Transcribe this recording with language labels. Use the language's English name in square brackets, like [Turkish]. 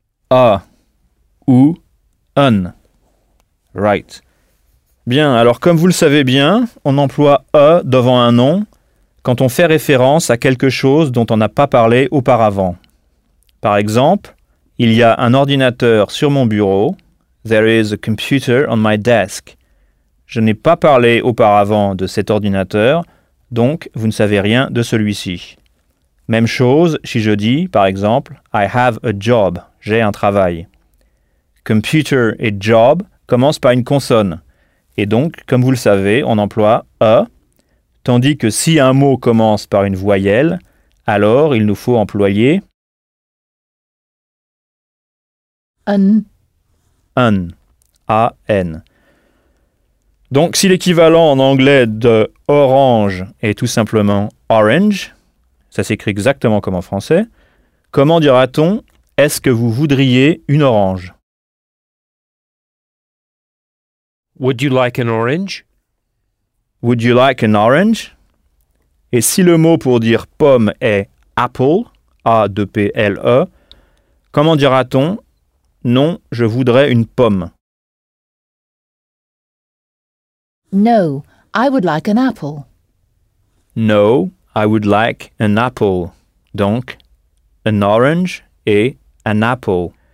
[French] A ou un. [English] Right. [French] Bien, alors comme vous le savez bien, on emploie a devant un nom quand on fait référence à quelque chose dont on n'a pas parlé auparavant. Par exemple, il y a un ordinateur sur mon bureau. [English] There is a computer on my desk. [French] Je n'ai pas parlé auparavant de cet ordinateur, donc vous ne savez rien de celui-ci. Même chose si je dis, par exemple, [English] I have a job, [French] j'ai un travail. Computer et job commencent par une consonne. Et donc, comme vous le savez, on emploie a, tandis que si un mot commence par une voyelle, alors il nous faut employer an, A-N. Donc, si l'équivalent en anglais de orange est tout simplement orange, ça s'écrit exactement comme en français. Comment dira-t-on est-ce que vous voudriez une orange? [English] Would you like an orange? Would you like an orange? [French] Et si le mot pour dire pomme est apple, A-P-P-L-E, comment dira-t-on non, je voudrais une pomme? [English] No, I would like an apple. No. I would like an apple. Donc, an orange et an apple.